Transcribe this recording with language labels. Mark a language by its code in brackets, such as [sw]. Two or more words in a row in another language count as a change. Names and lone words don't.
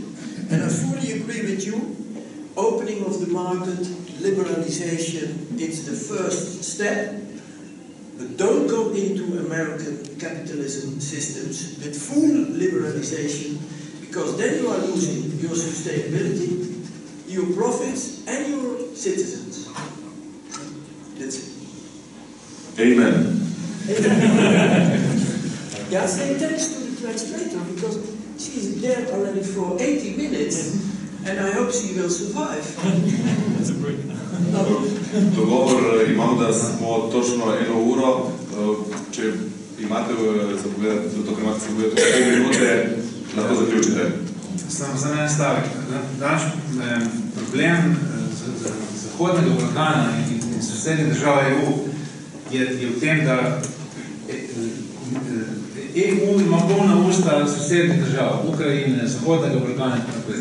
[en] And I fully agree with you, opening of the market, liberalization, it's the first step, but don't go into American capitalism systems with full liberalization, because then you are losing your sustainability, your profits, and your citizens. That's it. Amen. Yeah, say thanks to the translator, because she's there already for 80 minutes, and I hope she will survive. That's a break. [sl] Dogovor imam, da smo točno 1 uro. Če imate zapovedati, zato ker imate zapovedati 5 minute, lahko zaključite. Samo za mene stavek. Naš problem Zahodnega Balkana in sosednje države EU je v tem, da EU ima polna usta sosednjih držav, Ukrajine, Zahodnega Balkana in tako naprej.